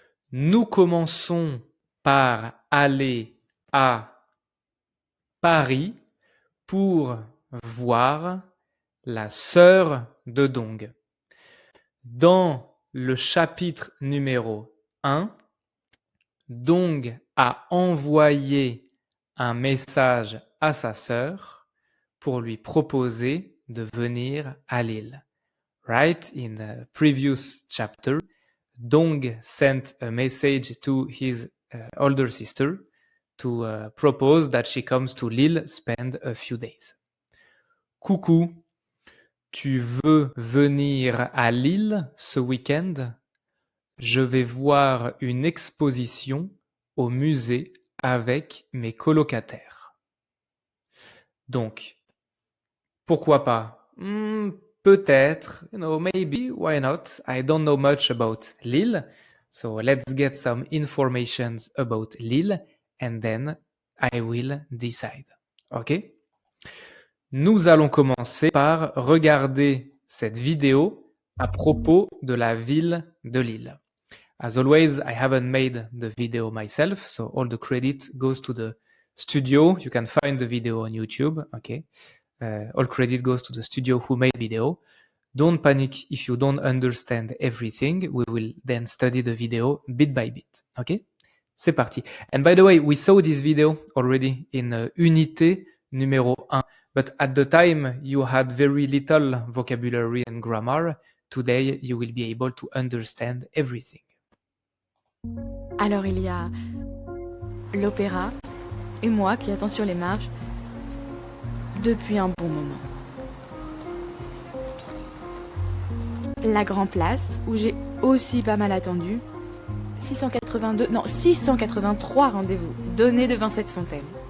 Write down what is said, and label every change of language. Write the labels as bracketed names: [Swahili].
[French] Nous commençons par aller à Paris pour voir la sœur de Dong. Dans le chapitre numéro 1, Dong a envoyé un message à sa sœur pour lui proposer de venir à Lille. [English] Right? In the previous chapter, Dong sent a message to his older sister to propose that she comes to Lille, spend a few days. [French] Coucou, tu veux venir à Lille ce week-end? Je vais voir une exposition au musée avec mes colocataires. Donc, pourquoi pas? Peut-être, [English] maybe, why not? I don't know much about Lille, so let's get some informations about Lille and then I will decide. Ok? [French] Nous allons commencer par regarder cette vidéo à propos de la ville de Lille. [English] As always, I haven't made the video myself, so all the credit goes to the studio. You can find the video on YouTube, okay? All credit goes to the studio who made the video. Don't panic if you don't understand everything. We will then study the video bit by bit, okay? [French] C'est parti. [English] And by the way, we saw this video already in [French] unité numéro 1. [English] But at the time, you had very little vocabulary and grammar. Today, you will be able to understand everything. [French] Alors il y a l'opéra et moi qui attends sur les marges depuis un bon moment. La Grand Place où j'ai aussi pas mal attendu. 683 rendez-vous donnés devant cette fontaine.